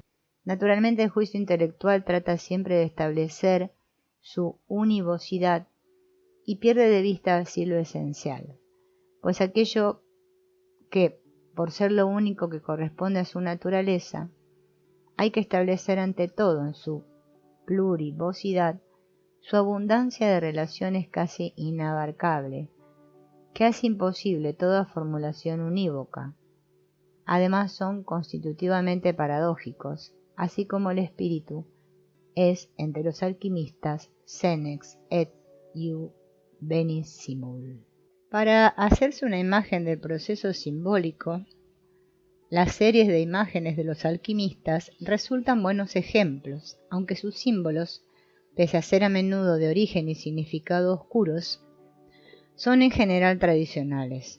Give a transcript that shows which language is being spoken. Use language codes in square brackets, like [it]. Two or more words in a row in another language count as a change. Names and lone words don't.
[es] Naturalmente, el juicio intelectual trata siempre de establecer su univocidad y pierde de vista así lo esencial, pues aquello que, por ser lo único que corresponde a su naturaleza, hay que establecer ante todo en su plurivocidad su abundancia de relaciones casi inabarcable, que hace imposible toda formulación unívoca. Además son constitutivamente paradójicos, así como el espíritu es entre los alquimistas [la] senex et iu benissimul. [es] Para hacerse una imagen del proceso simbólico, las series de imágenes de los alquimistas resultan buenos ejemplos, aunque sus símbolos, pese a ser a menudo de origen y significado oscuros, son en general tradicionales.